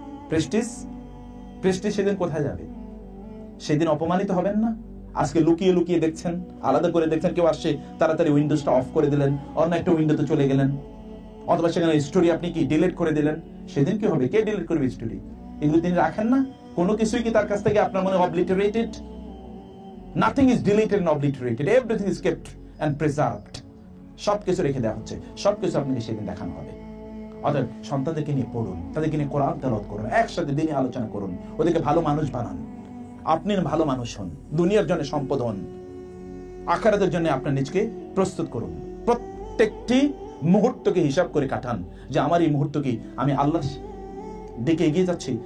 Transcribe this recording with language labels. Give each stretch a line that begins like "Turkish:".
Bangla: Prestige সেদিন কোথায় যাবে? সেদিন অপমানিত হবেন না? আজকে লুকিয়ে লুকিয়ে দেখছেন, আলাদা করে দেখছেন, কেউ আসছে তাড়াতাড়ি উইন্ডোজটা অফ করে দিলেন, অন্য একটা উইন্ডোতে চলে গেলেন, অথবা সেখানে স্টোরি আপনি কি ডিলিট করে দিলেন। সেদিন কি হবে? কে ডিলিট করবে স্টোরি? এগুলো তিনি রাখেন না? কোনো কিছুই কি তার কাছ থেকে আপনার মনে obliterated?
English: Nothing is deleted and obliterated. Everything is kept and preserved.
Bangla: সবকিছু রেখে দেওয়া হচ্ছে, সবকিছু আপনাকে সেদিন দেখানো হবে। অর্থাৎ সন্তানদেরকে নিয়ে পড়ুন, তাদেরকে নিয়ে কোরআন তেলাওয়াত করুন, একসাথে দিনে আলোচনা করুন, ওদেরকে ভালো মানুষ বানান। আপনি ভালো মানুষ হন, দুনিয়ার জন্য সম্পদ হন, আখিরাতের জন্য আপনার নিজকে প্রস্তুত করুন। প্রত্যেকটি মুহূর্তকে হিসাব করে কাটান যে আমার এই মুহূর্ত কি আমি আল্লাহর দিকে এগিয়ে যাচ্ছি?